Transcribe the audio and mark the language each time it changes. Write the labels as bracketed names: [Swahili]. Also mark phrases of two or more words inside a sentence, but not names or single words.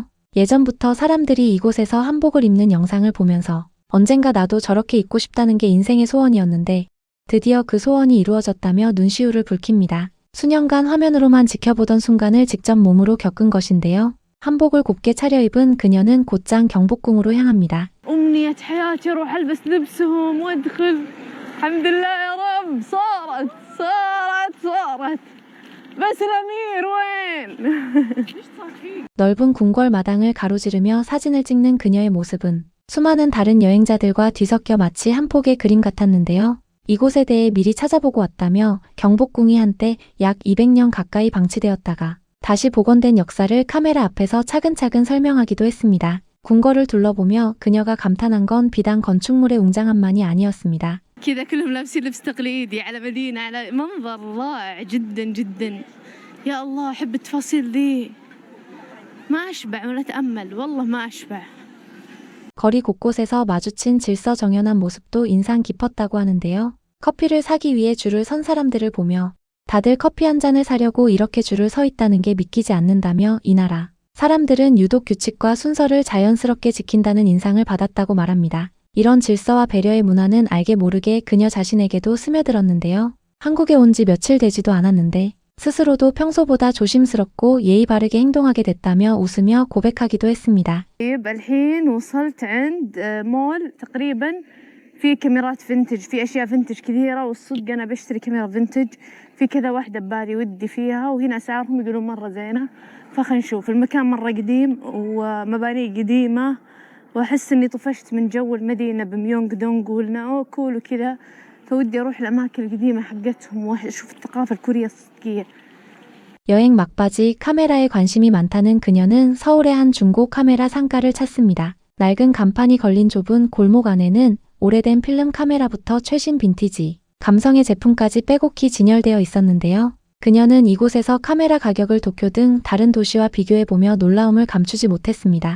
[Korean] 예전부터 사람들이 이곳에서 한복을 입는 영상을 보면서 언젠가 나도 저렇게 입고 싶다는 게 인생의 소원이었는데 드디어 그 소원이 이루어졌다며 눈시울을 붉힙니다. 수년간 화면으로만 지켜보던 순간을 직접 몸으로 겪은 것인데요. 한복을 곱게 차려입은 그녀는 곧장 경복궁으로 향합니다. [Arabic] أمنية حياتي أروح ألبس لبسهم وأدخل الحمد لله يا رب صارت بس الأمير وين [Korean] 넓은 궁궐 마당을 가로지르며 사진을 찍는 그녀의 모습은 수많은 다른 여행자들과 뒤섞여 마치 한 폭의 그림 같았는데요. 이곳에 대해 미리 찾아보고 왔다며 경복궁이 한때 약 200년 가까이 방치되었다가 다시 복원된 역사를 카메라 앞에서 차근차근 설명하기도 했습니다. 궁궐을 둘러보며 그녀가 감탄한 건 비단 건축물의 웅장함만이 아니었습니다. [Arabic] كذا كلهم لابسين لبس تقليدي على مدينة على منظر رائع جدا جدا يا الله أحب التفاصيل دي ما أشبع ولا أتأمل والله ما أشبع [Korean] 거리 곳곳에서 마주친 질서정연한 모습도 인상 깊었다고 하는데요. 커피를 사기 위해 줄을 선 사람들을 보며 다들 커피 한 잔을 사려고 이렇게 줄을 서 있다는 게 믿기지 않는다며 이 나라 사람들은 유독 규칙과 순서를 자연스럽게 지킨다는 인상을 받았다고 말합니다. 이런 질서와 배려의 문화는 알게 모르게 그녀 자신에게도 스며들었는데요. 한국에 온 지 며칠 되지도 않았는데 스스로도 평소보다 조심스럽고 예의 바르게 행동하게 됐다며 웃으며 고백하기도 했습니다. [Arabic] الحين وصلت عند مول تقريبا في كاميرات فينتج في أشياء فينتج كثيرة والصدق أنا بشتري كاميرا فينتج في كذا واحدة ببالي ودي فيها وهنا أسعارهم يقولون مرة زينة فخلنا نشوف المكان مرة قديم ومبانيه قديمة وأحس إني طفشت من جو المدينة بميونغ دونغ وقلنا [English] oh cool [Arabic] وكذا فودي أروح الأماكن القديمة حقتهم وأشوف الثقافة الكورية الصدقية. [Korean] 여행 막바지 카메라에 관심이 많다는 그녀는 서울의 한 중고 카메라 상가를 찾습니다. 낡은 간판이 걸린 좁은 골목 안에는 오래된 필름 카메라부터 최신 빈티지, 감성의 제품까지 빼곡히 진열되어 있었는데요. 그녀는 이곳에서 카메라 가격을 도쿄 등 다른 도시와 비교해보며 놀라움을 감추지 못했습니다.